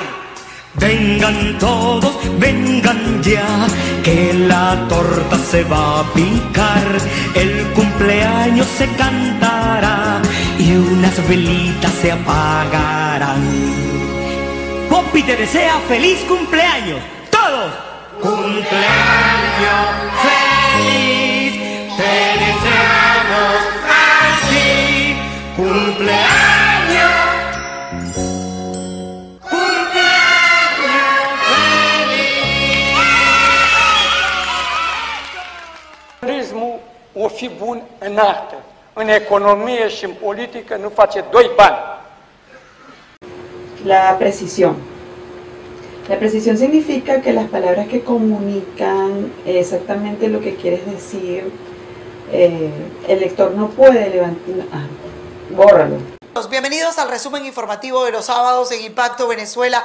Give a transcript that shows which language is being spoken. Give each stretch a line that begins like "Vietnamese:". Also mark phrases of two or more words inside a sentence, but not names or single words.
Spanish: Vengan todos, vengan ya, que la torta se va a picar, el cumpleaños se cantará y unas velitas se apagarán. Poppy te desea feliz cumpleaños, todos. Cumpleaños feliz, te deseamos a ti, cumpleaños.
Romanian: Turismul o fi bun în artă, în economie și în politică nu face doi bani.
Spanish: La precisión. La precisión significa que las palabras que comunican exactamente lo que quieres decir, el lector no puede levantar... bórralo. Bienvenidos al resumen informativo de los sábados en Impacto Venezuela.